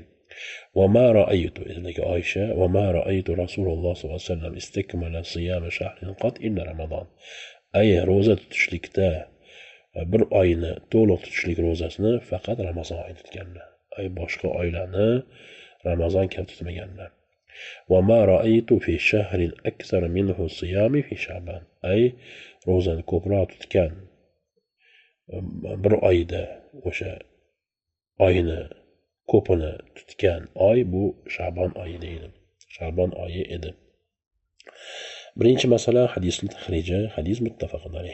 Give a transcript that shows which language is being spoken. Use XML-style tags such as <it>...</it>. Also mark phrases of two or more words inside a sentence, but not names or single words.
<ar>وما رأيت, degan Oysha, وما رأيت رسول الله صلى الله عليه وسلم استكمل صيام شهر قط إلا رمضان.</ar> <uz>Ro'za tutishlikda bir oyni to'liq tutishlik ro'zasini faqat Ramazon oyida tutganlar. Boshqa oylarni Ramazon kabi tutmaganlar.</uz> <ar>وما رأيت في شهر أكثر منه صياما في شعبان.</ar> <uz>Ro'zani ko'proq tutgan bir oyda o'sha oyni ko'pini tutgan oy bu Sha'ban oyi deydi. Sha'ban oyi edi. Birinchi masala hadisning tahriji, hadis</uz> <ar>متفق عليه.</ar>